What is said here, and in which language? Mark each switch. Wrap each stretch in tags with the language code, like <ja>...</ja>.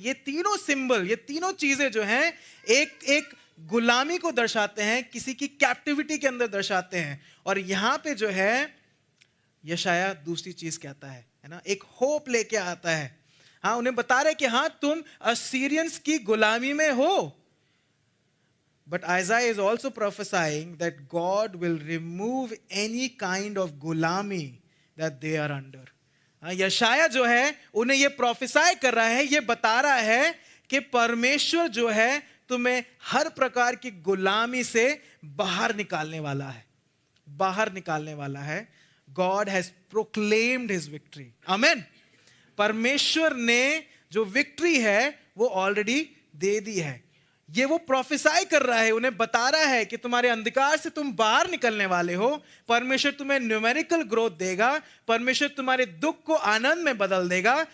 <hi>ये तीनों सिंबल, ये तीनों चीजें जो हैं एक गुलामी को दर्शाते हैं, किसी की कैप्टिविटी के अंदर दर्शाते हैं। और यहां पे जो है यशायाह दूसरी चीज कहता है ना? एक होप लेके आता है। हाँ, उन्हें बता रहे कि हाँ तुम असीरियंस की गुलामी में हो.</hi> <en>But Isaiah is also prophesying that God will remove any kind of gulami that they are under.</en> <hi>यशाया जो है उन्हें ये प्रोफेसाई कर रहा है, ये बता रहा है कि परमेश्वर जो है तुम्हें हर प्रकार की गुलामी से बाहर निकालने वाला है, बाहर निकालने वाला है.</hi> <en>God has proclaimed his victory. Amen.</en> <hi>परमेश्वर ने जो विक्ट्री है वो ऑलरेडी दे दी है. ये वो प्रोफेसाई कर रहा है, उन्हें बता रहा है कि तुम्हारे अंधकार से तुम बाहर निकलने वाले हो. परमेश्वर तुम्हें न्यूमेरिकल ग्रोथ देगा, परमेश्वर तुम्हारे दुख को आनंद में बदल देगा.</hi>